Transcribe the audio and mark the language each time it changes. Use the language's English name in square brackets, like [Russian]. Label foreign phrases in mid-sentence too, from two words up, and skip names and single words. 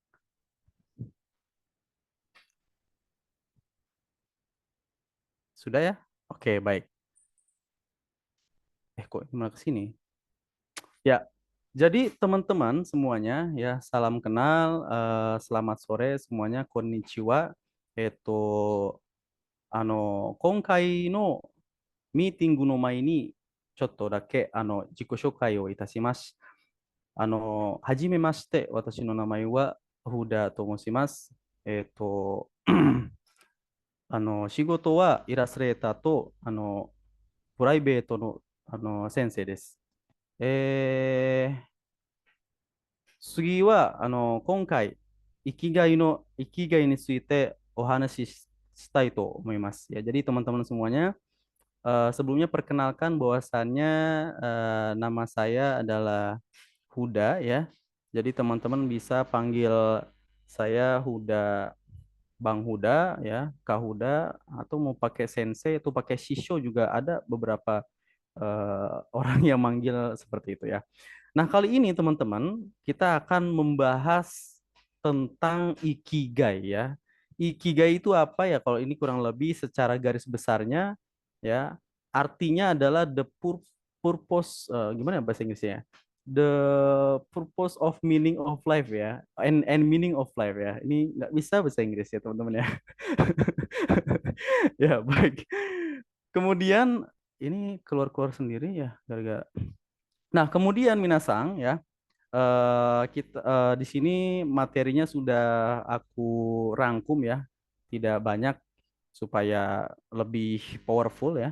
[Indonesian] Sudah ya? Oke, baik. Kok malah ke sini? Ya, jadi teman-teman semuanya ya salam kenal, selamat sore semuanya, konnichiwa. [Japanese] 今回のミーティングの前にちょっとだけ自己紹介をいたします。はじめまして、私の名前はフダと申します。仕事はイラストレーターとプライベートの先生です。次は、今回、生きがいについてお話ししたいと思います。 [Indonesian] Ya, jadi teman-teman semuanya, sebelumnya perkenalkan bahwasannya nama saya adalah Huda ya. Jadi teman-teman bisa panggil saya Huda, Bang Huda ya, Kak Huda, atau mau pakai sensei atau pakai shisho juga ada beberapa orang yang manggil seperti itu ya. Nah, kali ini teman-teman, kita akan membahas tentang ikigai ya. Ikigai itu apa ya? Kalau ini kurang lebih secara garis besarnya ya, artinya adalah [English] the purpose [Indonesian] gimana ya bahasa Inggrisnya? [English] The purpose of meaning of life ya, and meaning of life ya. [Indonesian] Ini nggak bisa bahasa Inggris ya teman-teman ya. Ya baik. Kemudian ini keluar-keluar sendiri ya gara-gara. Nah, kemudian Minasang ya, kita di sini materinya sudah aku rangkum ya, tidak banyak supaya lebih powerful ya.